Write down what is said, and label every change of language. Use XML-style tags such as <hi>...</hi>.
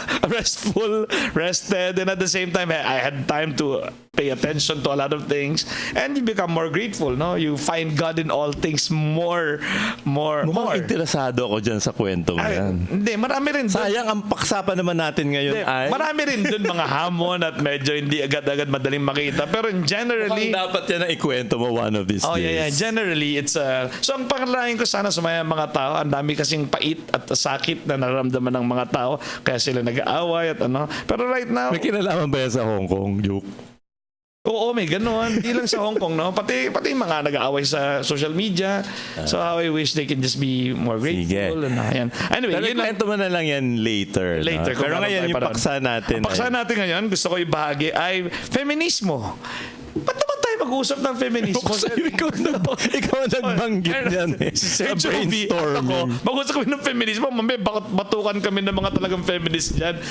<en>Restful, rested, and at the same time, I had time to pay attention to a lot of things, and you become more grateful, no? You find God in all things more.</en> <tl>Mukhang interesado ako dyan sa kwentong yan. Hindi, marami rin dun. Sayang, ang paksapan naman natin ngayon ay... Marami rin dun mga hamon at medyo hindi agad-agad madaling makita. Pero generally... Mukhang dapat yan ang ikwento mo</tl> <en>one of these days. Yeah. Generally, it's... so,</en> <tl>ang pangalain ko sana sa mga tao, ang dami kasing pait at sakit na nararamdaman ng mga tao kaya sila nag-aaway at ano. Pero</tl> <en>right now,</en> <tl>May kinalaman ba yan sa Hong Kong,</tl> <en>joke?</en> <tl>oo, may gano'n. Hindi lang sa Hong Kong, no? Pati mga nag-aaway sa social media.</tl> <en>So how I wish they can just be more grateful. And,</en> <tl>yan.</tl> <en>Anyway,</en> <tl>Pero yun lang. kwento mo na lang yan</tl> <en>later. Later,</en> <tl>No? kung Pero ano ngayon, tayo yung parang- paksa natin. Ang paksa natin ngayon, gusto ko ibahagi ay feminismo. Ba't naman tayo mag-uusap ng feminismo? Ikaw ang nagbanggit yan eh. Sa brainstorming. Mag-usap kami ng feminismo, mamaya bakit batukan kami ng mga talagang feminist dyan.</tl>